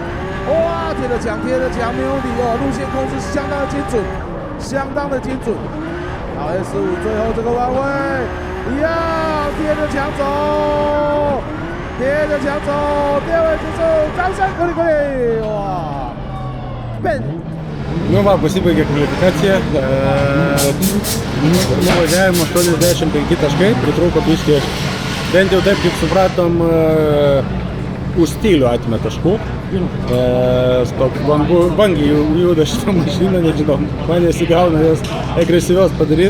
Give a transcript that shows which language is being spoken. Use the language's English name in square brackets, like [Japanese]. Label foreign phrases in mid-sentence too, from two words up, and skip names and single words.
[Chinese] 哇，贴着墙，没有理哦，路线控制相当的精准，相当的精准。好 ，S5 最后这个弯位，一样贴着墙走，第二位就是张山，可以，哇 ，Ben。 [Lithuanian] Nu va, pasibaigė kvalifikacija. Nuvažiavimo 85 taškai, pritrūko biškį, bent jau taip kaip supratom, už stilių atėmė taškų. Toks vangiai juda šitą mašiną, nežinau, man nesigauna jos agresyvios padaryti.